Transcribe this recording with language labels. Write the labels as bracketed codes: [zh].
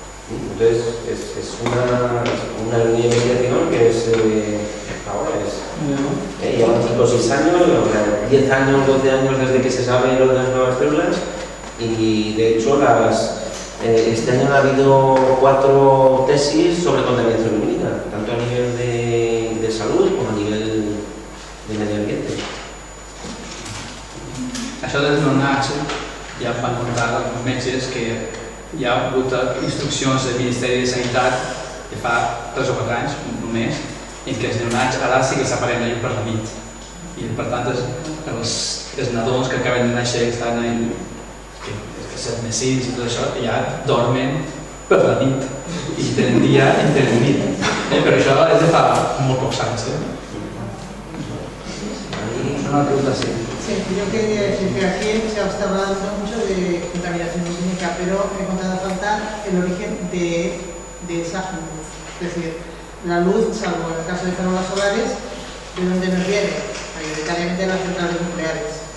[es] Entonces, es una línea de investigación que es ahora, llevan 5 o 6 años, 10 años, 12 años desde que se sabe lo de las nuevas células y de hecho este año ha habido 4 tesis sobre contaminación lumínica, tanto a nivel de salud como a nivel de medio ambiente. [ca] Això dels nounats ja em van contar alguns metges que hi ha hagut instruccions del Ministeri de Sanitat que fa 3 o 4 anys només en què els neonats ara sí que s'apaguen la llum per la nit i per tant els nadons que acaben de néixer que estan que 7 mesos i tot això ja dormen per la nit i tenen dia i tenen nit però això és de fa molt pocs anys una pregunta así. [es] Sí, yo quería decir que aquí se ha estado hablando mucho de contaminación lumínica, pero he encontrado faltar el origen de esa luz. Es decir, la luz, salvo en el caso de farolas solares, ¿de dónde nos viene? Mayoritariamente de las centrales nucleares.